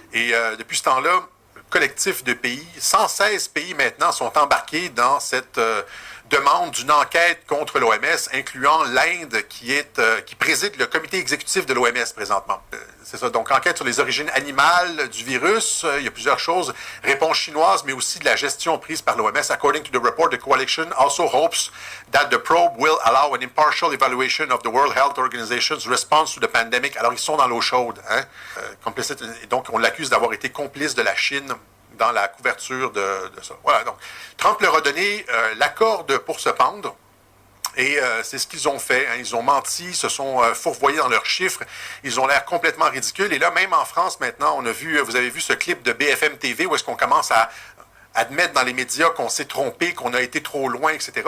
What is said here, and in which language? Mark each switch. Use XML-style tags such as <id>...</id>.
<fr>Et depuis ce temps-là, le collectif de pays, 116 pays maintenant sont embarqués dans cette... demande d'une enquête contre l'OMS, incluant l'Inde qui préside le comité exécutif de l'OMS présentement. C'est ça, donc enquête sur les origines animales du virus, il y a plusieurs choses, réponse chinoise, mais aussi de la gestion prise par l'OMS.</fr> <en>According to the report, the coalition also hopes that the probe will allow an impartial evaluation of the World Health Organization's response to the pandemic.</en> <fr>Alors, ils sont dans l'eau chaude, hein? Complicite, et donc on l'accuse d'avoir été complice de la Chine dans la couverture de ça. Voilà, donc Trump leur a donné la corde pour se pendre, et c'est ce qu'ils ont fait. Hein. Ils ont menti, se sont fourvoyés dans leurs chiffres, ils ont l'air complètement ridicules, et là, même en France, maintenant, vous avez vu ce clip de BFM TV, où est-ce qu'on commence à admettre dans les médias qu'on s'est trompé, qu'on a été trop loin, etc.</fr>